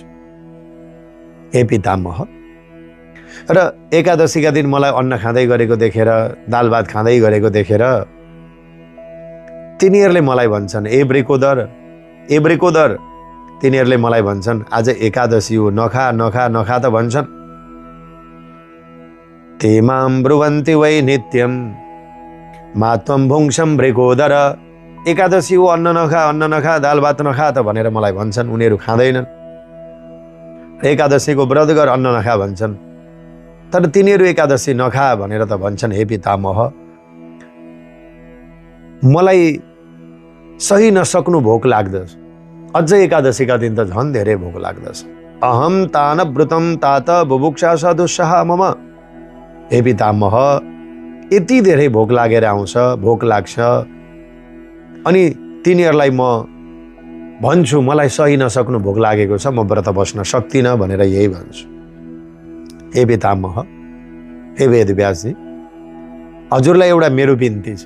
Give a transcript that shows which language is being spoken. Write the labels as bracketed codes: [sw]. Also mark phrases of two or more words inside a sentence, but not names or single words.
[ne] हे पितामह, र एकादशीका दिन मलाई अन्न खाँदै गरेको देखेर, दाल भात खाँदै गरेको देखेर तिनीहरूले मलाई भन्छन्, ए ब्रेकोदर, तिनीहरूले मलाई भन्छन् आज एकादशी हो, नखा नखा नखा त भन्छन्। [sa] ते मां ब्रुवन्ति वै नित्यं मा त्वं भुङ्क्षं ब्रेकोदर। [ne] एकादशी हो, अन्न नखा, दाल भात नखा त भनेर मलाई भन्छन्, उनीहरू खाँदैनन्। एकादशीको व्रत गर, अन्न नखा भन्छन्, तर तिनीहरू एकादशी नखा भनेर त भन्छन्। हे पितामह, मलाई सही नसक्नु भोक लाग्दछ। अझ एकादशीका दिन त झन् धेरै भोक लाग्दछ। [sa] अहम तान व्रतम तात बुभुक्षा सदुस्सह मम। [ne] हे पितामह, यति धेरै भोक लागेर आउँछ, भोक लाग्छ, अनि तिनीहरूलाई म भन्छु मलाई सही नसक्नु भोक लागेको छ, म व्रत बस्न सक्दिनँ भनेर यही भन्छु। हे पितामह, हे वेदव्यासजी, हजुरलाई एउटा मेरो बिन्ती छ।